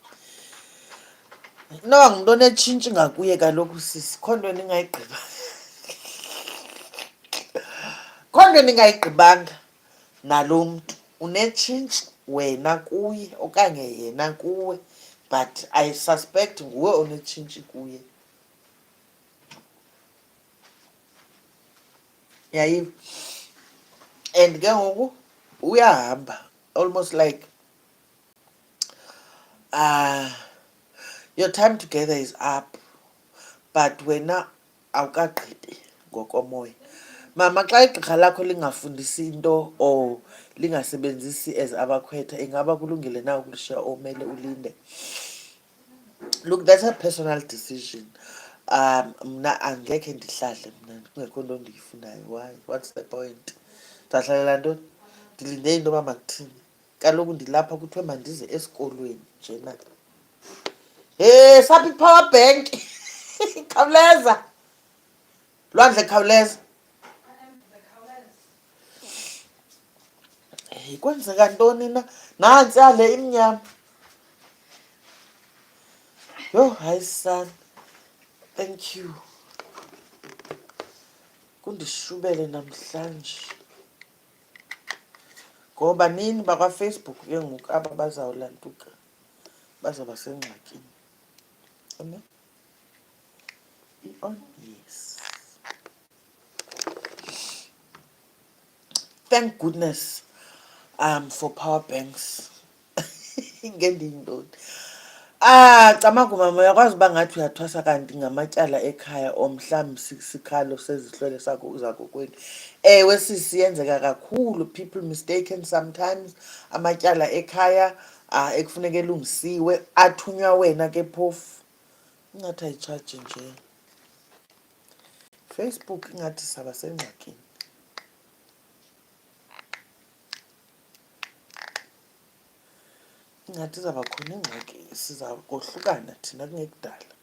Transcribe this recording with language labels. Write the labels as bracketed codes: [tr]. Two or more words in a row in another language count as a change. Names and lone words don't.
[xh] Inoba ngumntu onetshintshi ngakuye kaloku sisi kho nto ndingayigqiba kho nto ndingayigqibanga nalo mntu unetshintshi wena kuye okanye yena kuwe [en] but I suspect [xh] nguwe onetshintshi kuye. Yayiva and ke ngoku uyahamba [en] almost like your time together is up but [xh] wena awukagqibi ngokomoya. Mama xa igqirha lakho lingafundisi into or lingasebenzisi as abakhwetha ingaba kulungile na ukulishiya omele ulinde? [en] Look, that's a personal decision. [xh] Mna angekhe ndihlahle mna kungekho nto ndiyifunayo. [en] Why? What's the point? [xh] Ndizawuhlalela ntoni? Ndilinde into yoba makuthini? Kaloku ndilapha kuthiwe mandize esikolweni njena. Hey, sapha i- [en] power bank [xh] khawuleza lwandle khawuleza. Hey, kwenzeka ntoni na nantsi yale imnyama yho hayi sana [en] thank you [xh] kundishubele namhlanje ngoba nini bakwaFacebook ke ngoku aba bazawulantuka bazawuba sengxakini. [en] Amen. On yes, thank goodness for power banks ngendiyintoni. [xh] Camagu mama uyakwazi uba ngathi uyathwasa kanti ngamatyala ekhaya omhlawumbi sikhalo sezihlwele sakho zakokwenu. Ewe sisi yenzeka kakhulu, [en] people mistaken sometimes [xh] amatyala ekhaya ekufuneka elungisiwe athunywa wena ke phofu. Ingathi ayitshaji nje Facebook ingathi saba sengxakini. Ingathi izawuba khona ingxaki siza kohlukana thina kungekudala.